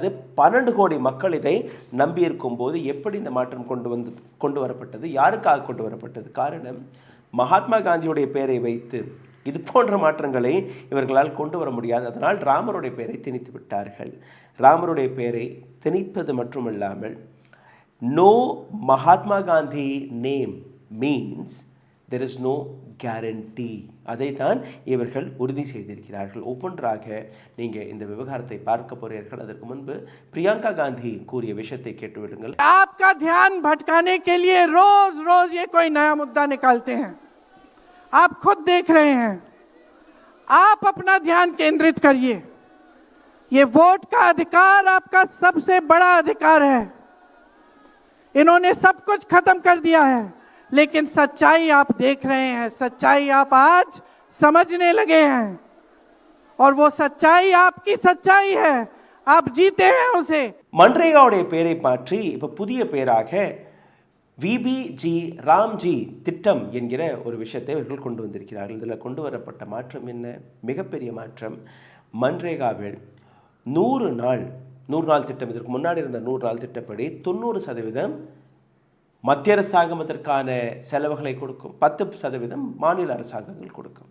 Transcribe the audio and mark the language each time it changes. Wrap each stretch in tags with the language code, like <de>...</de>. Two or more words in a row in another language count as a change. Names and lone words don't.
<ta>12 கோடி மக்கள் இதை நம்பியிருக்கும் போது எப்படி இந்த மாற்றம் கொண்டு வரப்பட்டது, யாருக்காக கொண்டு வரப்பட்டது? காரணம், மகாத்மா காந்தியுடைய பெயரை வைத்து இது போன்ற மாற்றங்களை இவர்களால் கொண்டு வர முடியாது. அதனால் ராமருடைய பெயரை திணித்து விட்டார்கள். ராமருடைய பெயரை திணிப்பது மட்டுமில்லாமல்</ta> <en>no Mahatma Gandhi name means there is no guarantee.</en> <ta>அதை தான் இவர்கள் உறுதி செய்திருக்கிறார்கள். ஒவ்வொன்றாக நீங்கள் இந்த விவகாரத்தை பார்க்க போறீர்கள். அதற்கு முன்பு பிரியங்கா காந்தி கூறிய விஷயத்தை கேட்டுவிடுங்கள்.</ta> <hi>आपका ध्यान भटकाने के लिए रोज रोज ये कोई नया मुद्दा निकालते हैं. आप खुद देख रहे हैं. आप अपना ध्यान केंद्रित करिए. ये वोट का अधिकार आपका सबसे बड़ा अधिकार है. इन्होंने सब कुछ खत्म कर दिया है, लेकिन सच्चाई आप देख रहे हैं. सच्चाई आप आज समझने लगे हैं और वो सच्चाई आपकी सच्चाई है. आप जीते हैं उसे.</hi> <ta>மன்ரேகாவுடைய பெயரை மாற்றி இப்போ புதிய பெயராக விபிஜி ராம்ஜி திட்டம் என்கிற ஒரு விஷயத்தை இவர்கள் கொண்டு வந்திருக்கிறார்கள். இதில் கொண்டு வரப்பட்ட மாற்றம் என்ன? மிகப்பெரிய மாற்றம். மன்ரேகாவில் 100 நாள் திட்டம், இதற்கு முன்னாடி இருந்த 100 நாள் திட்டப்படி 90% மத்திய அரசாங்கம் அதற்கான செலவுகளை கொடுக்கும், 10% மாநில அரசாங்கங்கள் கொடுக்கும்.</ta>